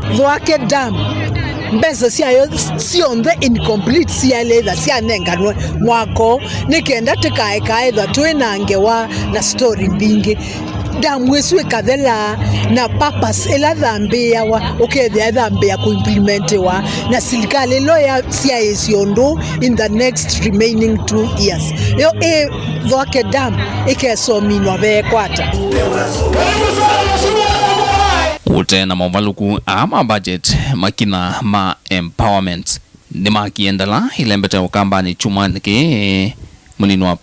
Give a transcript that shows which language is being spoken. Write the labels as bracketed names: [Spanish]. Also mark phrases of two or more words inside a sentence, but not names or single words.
[Kamba] Mwake dam mbesa siayo sionthe incomplete sialetha sianenganwe mwako nikenda tikaekaetha twinangewa na story mbingi damwesu ikathela na purpose ila thambia wa ukethia thambia kuimplement wa na silikali loya sia syindu [English] in the next remaining 2 years [Kamba] yo thoke dam ikesominwa bekwata ute na mavaluku ama budget makina ma empowerment ni makiendala ilembete ukamba ni chuma niki munino wa